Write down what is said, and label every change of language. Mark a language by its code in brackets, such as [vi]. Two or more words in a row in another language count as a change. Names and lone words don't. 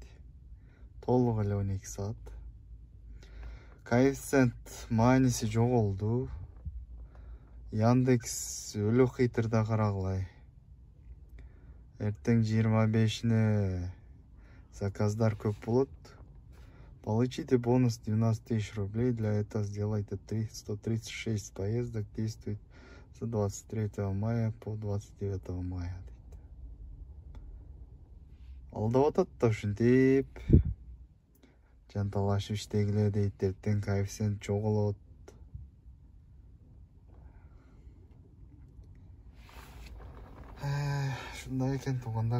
[ky] Толук эле 12 саат. Коэффициент мааниси жоголду. Яндекс өлө хыйтырда карагылай. Эртең 25-не заказдар көп болот. [ru] Получите бонус 12 000 рублей. Для этого сделайте 136 поездок. Действует с 23 мая по 29 мая. [ky] Алдап атат да ушинтип. Жанталашып иштегиле дейт. Эртең коэффициент жоголот. Ушундай экен туугандар.